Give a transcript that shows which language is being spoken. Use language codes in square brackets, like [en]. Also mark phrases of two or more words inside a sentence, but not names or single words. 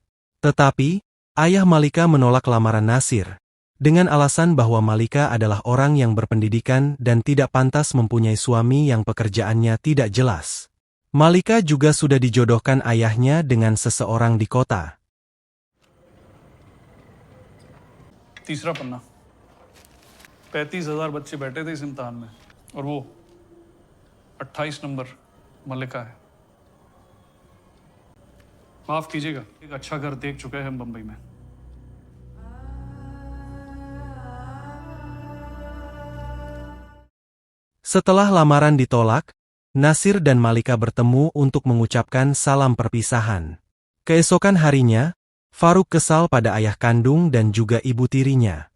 [id] Tetapi, ayah Malika menolak lamaran Nasir, dengan alasan bahwa Malika adalah orang yang berpendidikan dan tidak pantas mempunyai suami yang pekerjaannya tidak jelas. Malika juga sudah dijodohkan ayahnya dengan seseorang di kota. [hi] तीसरा पन्ना 35,000 बच्चे बैठे थे इस इम्तिहान में और वो 28 नंबर मल्लिका है। माफ कीजिएगा, एक अच्छा घर देख चुके हैं हम बंबई में। [id] Setelah lamaran ditolak, Nasir dan Malika bertemu untuk mengucapkan salam perpisahan. Keesokan harinya, Faruk kesal pada ayah kandung dan juga ibu tirinya.